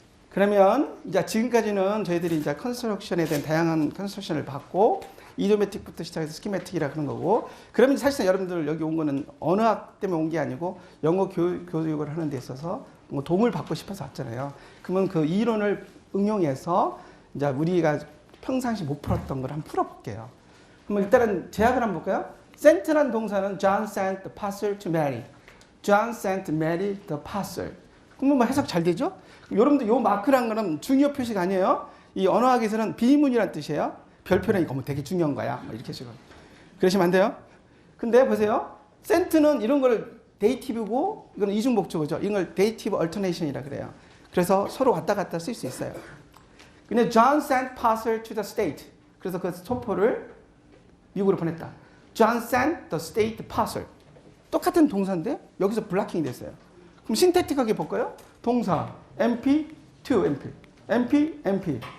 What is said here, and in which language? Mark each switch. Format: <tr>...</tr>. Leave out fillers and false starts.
<ko>그러면 이제 지금까지는 저희들이 이제 컨스트럭션에 대한 다양한 컨스트럭션을 봤고 이디오매틱부터 시작해서 스키매틱이라 그런 거고 그러면 사실상 여러분들 여기 온 거는 언어학 때문에 온 게 아니고 영어 교육을 하는 데 있어서 뭐 도움을 받고 싶어서 왔잖아요. 그러면 그 이론을 응용해서 이제 우리가 평상시 못 풀었던 걸 한번 풀어볼게요. 그럼 일단은 제약을 한번 볼까요? sent란 동사는</ko> <en>John sent the parcel to Mary. John sent Mary the parcel.</en> <ko>그러면 뭐 해석 잘 되죠? 여러분들 요 마크란 거는 중요 표시가 아니에요. 이 언어학에서는 비문이란 뜻이에요. 별표는 이거 뭐 되게 중요한 거야. 뭐 이렇게 식으로. 그러시면 안 돼요. 근데 보세요. sent는 이런 걸 데이티브고 이건 이중 목적어죠. 이걸 데이티브 얼터네이션이라 그래요. 그래서 서로 왔다 갔다 쓸 수 있어요. 근데</ko> <en>John sent parcel to the state.</en> <ko>그래서 그 소포를 미국으로 보냈다.</ko> <en>John sent the state parcel.</en> <ko>똑같은 동사인데 여기서 블락킹이 됐어요. 그럼 신태틱하게 볼까요? 동사 MP, to MP, MP, MP.</ko>